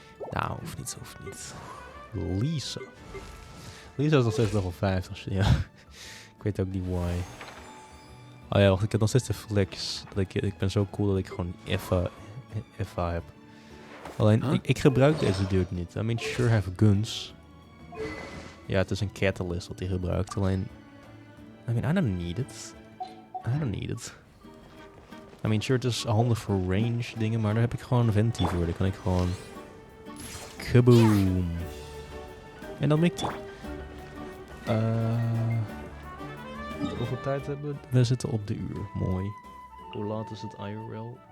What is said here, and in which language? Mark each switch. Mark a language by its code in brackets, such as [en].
[nl] Nou, hoeft niet. Lisa. Lisa is nog steeds level 50. Ja. Ik weet ook niet why. Oh ja, wacht, ik heb nog steeds de flex. Ik ben zo cool dat ik gewoon Effa heb. Alleen, ik gebruik deze dude niet. [en] I mean, sure have guns. [nl] Ja, het is een catalyst wat hij gebruikt. [en] Alleen, I mean, I don't need it. I mean, sure, [nl] het is handig voor range dingen, maar daar heb ik gewoon een venti voor. Daar kan ik gewoon... Kaboom. En dan mikt hij. Hoeveel tijd hebben we? We zitten op de uur. Mooi. Hoe laat is het IRL?